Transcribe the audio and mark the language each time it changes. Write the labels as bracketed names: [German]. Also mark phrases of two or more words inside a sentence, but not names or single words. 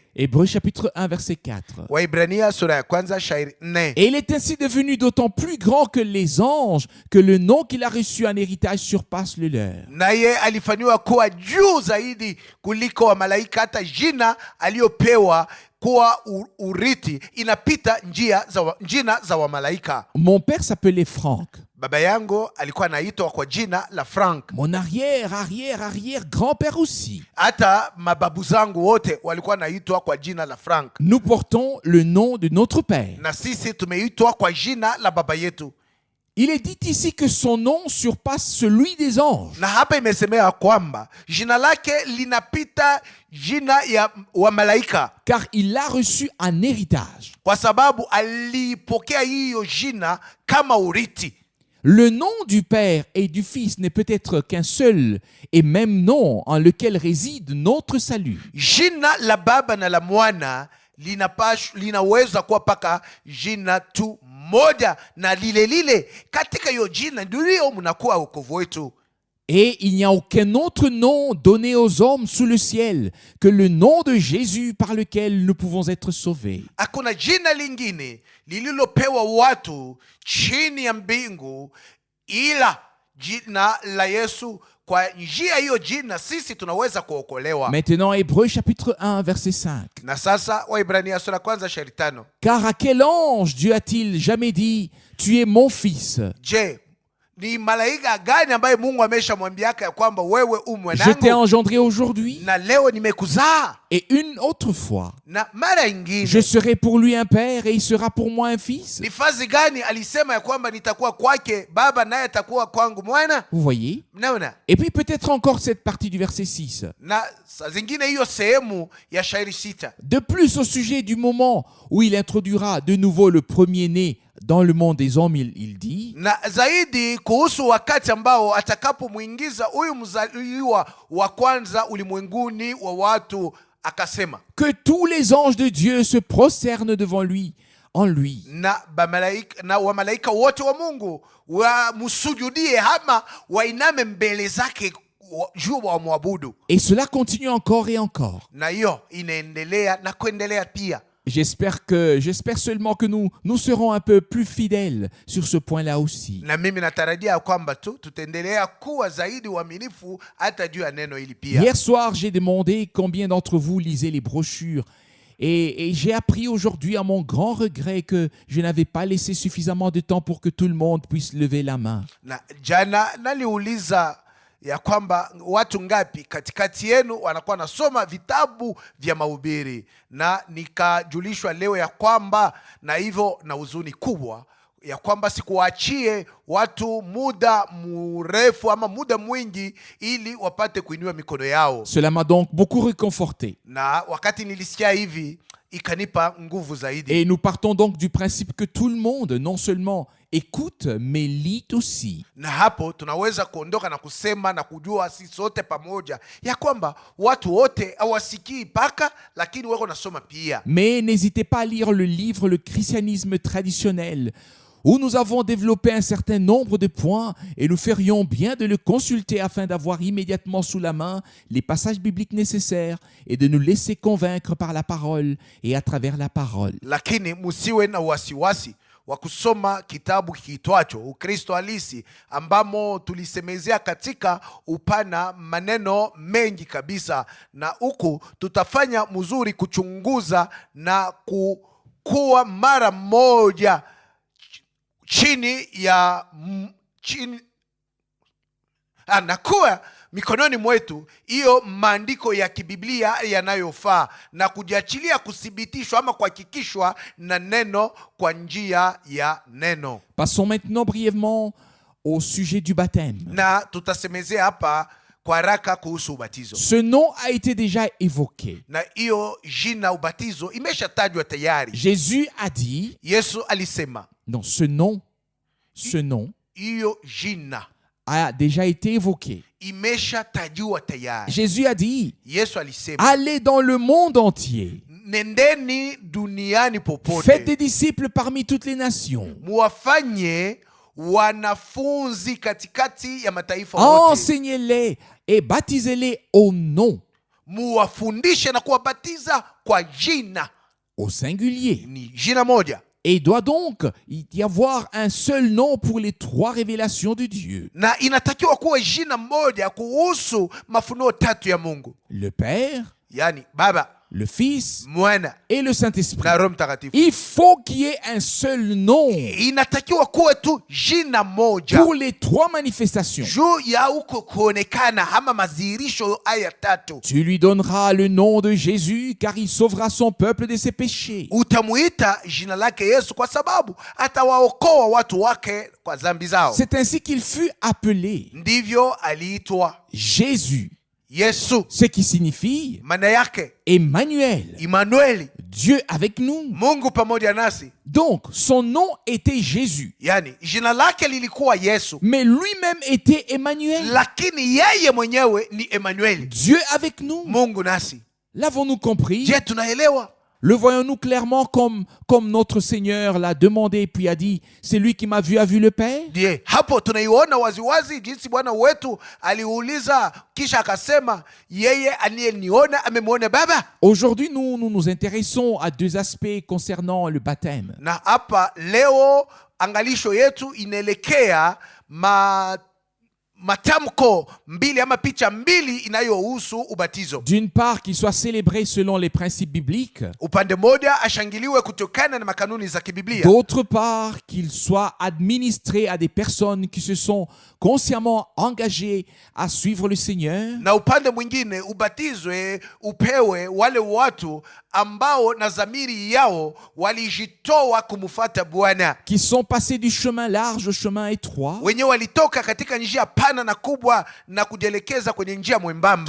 [French] Hébreux chapitre 1 verset 4. [Swahili] Waibrania sura ya kwanza shairi 4. [French] Et il est ainsi devenu d'autant plus grand que les anges que le nom qu'il a reçu en héritage surpasse le leur. [Swahili] Naye alifanywa kuwa juu zaidi kuliko wa malaika, hata jina aliyopewa kuwa urithi inapita jina za wamalaika. [French] Mon père s'appelait Franck. [Swahili] Baba yangu alikuwa anaitwa kwa jina la Frank. [French] Mon arrière grand-père aussi. [Swahili] Hata mababu zangu wote walikuwa naitwa kwa jina la Frank. [French] Nous portons le nom de notre père. [Swahili] Na sisi tumeitwa kwa jina la baba yetu. [French] Il est dit ici que son nom surpasse celui des anges. [Swahili] Na hapa imesemea kwamba jina lake linapita jina ya wamalaika, [French] car il l'a reçu en héritage. [Swahili] Kwa sababu alipokea hiyo jina kama urithi. [French] Le nom du Père et du Fils n'est peut-être qu'un seul et même nom en lequel réside notre salut. [Swahili] Jina la Baba na la Mwana linaweza kuwa paka jina tu moja, na lile katika hiyo jina ndio mnakuwa wokovu wetu. [French] Et il n'y a aucun autre nom donné aux hommes sous le ciel que le nom de Jésus par lequel nous pouvons être sauvés. [Swahili] Hakuna jina lingine lililopewa watu chini ya mbingu ila jina la Yesu. Kwa njia hiyo jina sisi tunaweza kuokolewa. [French] Maintenant, Hébreux chapitre 1 verset 5. [Swahili] Na sasa Waibrania sura kwanza shairi 5. [French] Car à quel ange Dieu a-t-il jamais dit, tu es mon fils? [Swahili] Je, ni malaika gani ambaye Mungu ameshamwambiaka ya kwamba wewe mwanangu? [French] Je t'ai engendré aujourd'hui. [Swahili] Na leo nimekuzaa. [French] Et une autre fois, [Swahili] na mara ingine, [French] je serai pour lui un père et il sera pour moi un fils. [Swahili] Ni fazi gani alisema ya kwamba nitakuwa kwake baba naye atakuwa kwangu mwana? [French] Vous voyez? [Swahili] Mnaona? [French] Et puis peut-être encore cette partie du verset 6. [Swahili] Na saa zingine hiyo sehemu ya shairi 6. [French] De plus au sujet du moment où il introduira de nouveau le premier-né dans le monde des hommes, il dit, [Swahili] na zaidi kuhusu wakati ambao atakapomwingiza huyu mzaliwa wa kwanza ulimwenguni wa watu, akasema [French] que tous les anges de Dieu se prosternent devant lui, en lui. [Swahili] Na wamalaika wote wa Mungu wamsujudie ama wainame mbele zake juu wa mwabudu. [French] Et cela continue encore et encore. [Swahili] Na hiyo inaendelea na kuendelea pia. [French] J'espère seulement que nous serons un peu plus fidèles sur ce point-là aussi. [Swahili] Na mimi natarajia kwamba tutaendelea kuwa zaidi waaminifu hata juu ya neno hili pia. [French] Hier soir, j'ai demandé combien d'entre vous lisaient les brochures et j'ai appris aujourd'hui à mon grand regret que je n'avais pas laissé suffisamment de temps pour que tout le monde puisse lever la main. [Swahili] Na jana naliuliza ya kwamba watu ngapi katikati yenu wanakuwa nasoma vitabu vya mahubiri, na nikajulishwa leo ya kwamba, na hivyo na huzuni kubwa ya kwamba sikuachie watu muda mrefu ama muda mwingi ili wapate kuinua mikono yao. [French] Cela m'a donc beaucoup réconforté. [Swahili] Na wakati nilisikia hivi ikanipa nguvu zaidi. [French] Et nous partons donc du principe que tout le monde non seulement écoute mais lit aussi. [Swahili] Na hapo tunaweza kuondoka na kusema na kujua sisi sote pamoja ya kwamba watu wote hawasikii paka, lakini wako nasoma pia. [French] Mais n'hésitez pas à lire le livre Le christianisme traditionnel, où nous avons développé un certain nombre de points et nous ferions bien de le consulter afin d'avoir immédiatement sous la main les passages bibliques nécessaires et de nous laisser convaincre par la parole et à travers la parole. [Swahili] Lakini musiwe na wasiwasi wa kusoma kitabu kiitwacho Ukristo Halisi, ambamo tulisemezea katika upana maneno mengi kabisa, na huku tutafanya mzuri kuchunguza na kuwa mara moja na kuwa mikononi mwetu hiyo maandiko ya kibiblia yanayofaa na kujiachilia kuthibitishwa ama kuhakikishwa na neno kwa njia ya neno. [French] Passons maintenant brièvement au sujet du baptême. [Swahili] Na tutasemezea hapa kwa haraka kuhusu ubatizo. [French] Ce nom a été déjà évoqué. [Swahili] Na hiyo jina ubatizo imeshatajwa tayari. [French] Jésus a dit, [Swahili] Yesu alisema [French] non, ce nom, [Swahili] hiyo jina [French] a déjà été évoqué. [Swahili] imeshatajwa tayari. [French] Jésus a dit, [Swahili] Yesu alisema, [French] allez dans le monde entier, [Swahili] nendeni duniani popote, [French] faites des disciples parmi toutes les nations, [Swahili] muwafanye wanafunzi katikati ya mataifa wote, [French] enseignez-les et baptisez-les au nom, [Swahili] muwafundishe na kuwabatiza kwa jina, [French] au singulier. [Swahili] ni jina moja. [French] Et il doit donc y avoir un seul nom pour les 3 révélations de Dieu. [Swahili] Na inatakiwa kuwa jina moja kuhusu mafunuo 3 ya Mungu, [French] Le Père, [Swahili] yani Baba, [French] le Fils [Swahili] Mwana [French] et le Saint-Esprit. [Swahili] na Roho Mtakatifu. [French] Il faut qu'il y ait un seul nom [Swahili] Inatakiwa kuwa tu jina moja [French] pour les 3 manifestations. [Swahili] juu ya uko kuonekana ama madhihirisho haya 3. [French] Tu lui donneras le nom de Jésus car il sauvera son peuple de ses péchés. [Swahili] Utamuita jina lake Yesu kwa sababu atawaokoa watu wake kwa dhambi zao. [French] C'est ainsi qu'il fut appelé [Swahili] Ndivyo aliitwa [French] Jésus, [Swahili] Yesu, [French] ce qui signifie [Swahili] maana yake [French] Emmanuel, [Swahili] Emmanueli, [French] Dieu avec nous. [Swahili] Mungu pamoja nasi. [French] Donc, son nom était Jésus, [Swahili] Yani jina lake lilikuwa Yesu, [French] mais lui-même était Emmanuel, [Swahili] lakini yeye mwenyewe ni Emmanueli, [French] Dieu avec nous. [Swahili] Mungu nasi. [French] L'avons-nous compris? [Swahili] Je, tunaelewa? [French] Le voyons-nous clairement comme notre Seigneur l'a demandé puis a dit, c'est lui qui m'a vu a vu le Père? [Swahili] Je, hapo tunaiona waziwazi jinsi Bwana wetu aliuliza kisha akasema yeye aliyeniona amemwona Baba. [French] Aujourd'hui, nous nous intéressons à 2 aspects concernant le baptême. [Swahili] Na hapa leo angalisho yetu inaelekea matamko 2 ama picha 2 inayohusu ubatizo. [French] D'une part, qu'il soit célébré selon les principes bibliques. [Swahili] Upande moja ashangiliwe kutokana na makanuni za kibiblia. [French] D'autre part, qu'il soit administré à des personnes qui se sont consciemment engagées à suivre le Seigneur. [Swahili] Na upande mwingine ubatizwe upewe wale watu ambao na dhamiri yao walijitoa kumfuata Bwana, [French] Qui sont passés du chemin large au chemin étroit. [Swahili] wenye walitoka katika njia pana na kubwa na kujielekeza kwenye njia mwembamba.